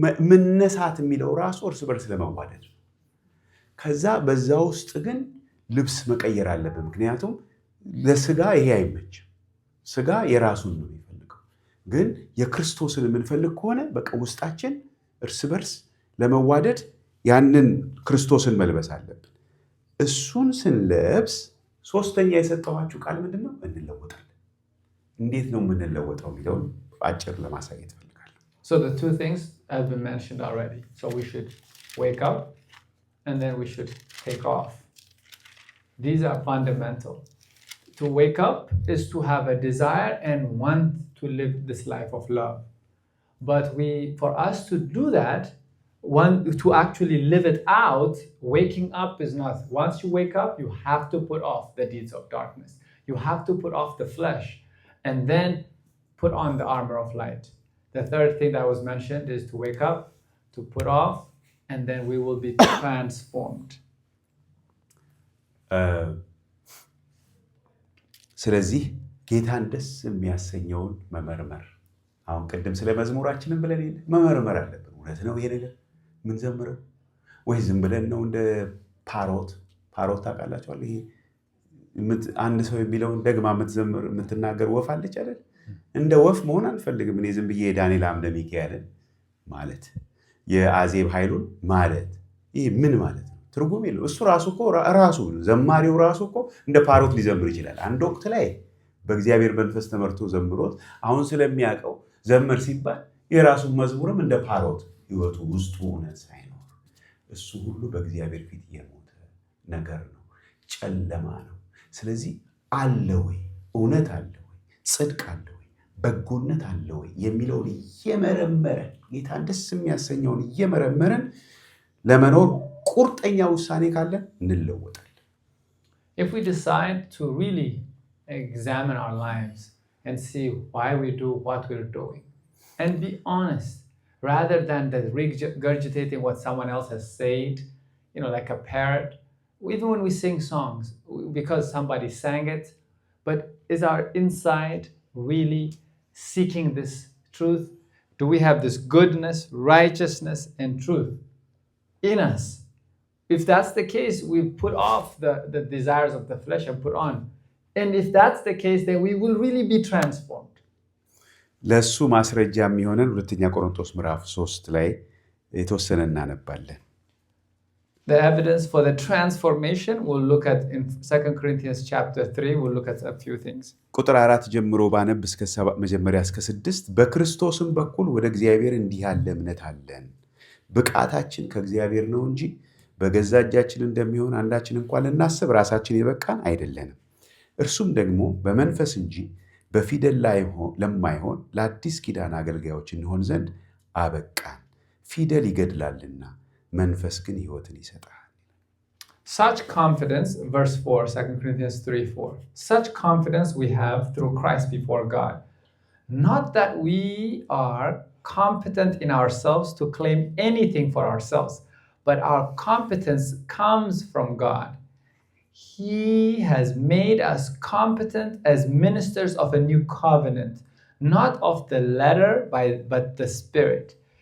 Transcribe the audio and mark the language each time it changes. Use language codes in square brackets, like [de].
[am] መነሳት የሚለው ራሱ እርስ በርስ ለመዋደድ፣ ከዛ በዛ ውስጥ ግን ልብስ መቀየር አለብን። ምክንያቱም ለስጋ ይሄ አይመችም። ስጋ የራሱን ነው የሚፈልገው። ግን የክርስቶስን የምንፈልግ ከሆነ በቃ ውስጣችን እርስ በርስ ለመዋደድ ያንን ክርስቶስን መልበስ አለብን። እሱን ስንለብስ ሶስተኛ የሰጠኋችሁ ቃል ምንድን ነው? እንለወጣለን። እንዴት ነው የምንለወጠው የሚለውን አጭር ለማሳየት ፈልጋለሁ። [en] So the two things have been mentioned already. So we should wake up and then we should take off. These are fundamental. to wake up is to have a desire and want to live this life of love. But for us to do that, to actually live it out, waking up is not. Once you wake up, you have to put off the deeds of darkness. You have to put off the flesh and then put on the armor of light. The third thing that was mentioned is to wake up, to put off, and then we will be transformed. [am] ስለዚህ ጌታን ደስ የሚያሰኘውን መመርመር። አሁን ቅድም ስለ መዝሙራችንን ብለን መመርመር አለብን። እውነት ነው ይሄ ነገር ምን ዘምረው ወይ ዝም ብለን ነው እንደ ፓሮት ታውቃላችኋል? ይሄ አንድ ሰው የሚለውን ደግማ የምትዘምር የምትናገር ወፍ አለች አይደል? እንደ ወፍ መሆን አንፈልግም። እኔ ዝም ብዬ ዳንኤል አምደ ሚካኤልን ማለት የአዜብ ኃይሉን ማለት ይሄ ምን ማለት ነው? ትርጉም የለው። እሱ ራሱ እኮ ዘማሪው ራሱ እኮ እንደ ፓሮት ሊዘምር ይችላል። አንድ ወቅት ላይ በእግዚአብሔር መንፈስ ተመርቶ ዘምሮት አሁን ስለሚያውቀው ዘምር ሲባል የራሱን መዝሙርም እንደ ፓሮት ህይወቱ ውስጡ እውነት ሳይኖር እሱ ሁሉ በእግዚአብሔር ፊት የሞተ ነገር ነው፣ ጨለማ ነው። ስለዚህ አለ ወይ እውነት አለ ወይ ጽድቅ አለ ወይ በጎነት አለ ወይ የሚለውን እየመረመረን ጌታን ደስ የሚያሰኘውን እየመረመረን ለመኖር ቁርጠኛ ውሳኔ ካለን እንለወጣለን። [en] If we decide to really examine our lives and see why we do what we're doing and be honest rather than regurgitating what someone else has said, like a parrot. Even when we sing songs because somebody sang it, but is our inside really seeking this truth? Do we have this goodness, righteousness, and truth in us? If that's the case, we put off the desires of the flesh and put on. And if that's the case, then we will really be transformed. [am] ለሱ ማስረጃ የሚሆነን ሁለተኛ ቆሮንቶስ ምዕራፍ 3 ላይ የተወሰነ እናነባለን። [en] The evidence for the transformation we'll look at in 2 Corinthians chapter 3. We'll look at a few things. [am] ቁጥር 4 ጀምሮ ባነብ እስከ 7 መጀመሪያ እስከ 6 በክርስቶስም በኩል ወደ እግዚአብሔር እንዲህ ያለ እምነት አለን። ብቃታችን ከእግዚአብሔር ነው እንጂ በገዛ እጃችን እንደሚሆን አንዳችን እንኳን ልናስብ ራሳችን የበቃን አይደለንም። እርሱም ደግሞ በመንፈስ እንጂ በፊደል ለማይሆን ለአዲስ ኪዳን አገልጋዮች እንሆን ዘንድ አበቃን። ፊደል ይገድላልና መንፈስ ግን ሕይወትን ይሰጣል። [en] Such confidence, verse 4, 2 Corinthians 3:4. Such confidence we have through Christ before God. Not that we are competent in ourselves to claim anything for ourselves, but our competence comes from God. He has made us competent as ministers of a new covenant, not of the letter, but the Spirit.